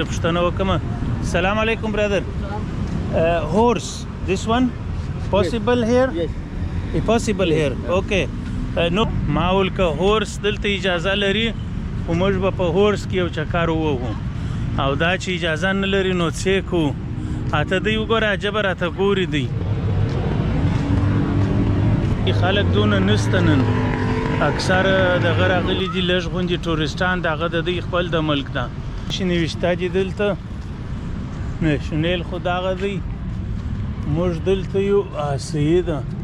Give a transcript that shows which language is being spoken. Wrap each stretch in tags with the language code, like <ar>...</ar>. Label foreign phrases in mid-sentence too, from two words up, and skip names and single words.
<ps>پوښتنه وکړم</ps> <ar>السلام علیکم</ar> <ps>برادر هورس</ps> <en>this one possible here possible here okay</en> <ps>نو ما ویل که هورس دلته اجازه لري خو موږ به په هورس کې یو چکر ووهو او دا چې اجازه نه لري نو څه کوو اته دی وګوره عجبه راته ګوري دی خلک دونه نسته نن اکثر دغه راغلي دي لږ غوندې ټوریسټان دغه د دوی خپل د ملک ده چې نوشته دي دلته نیشنل خو دغه دی موږ دلته یو صحیح ده</ps>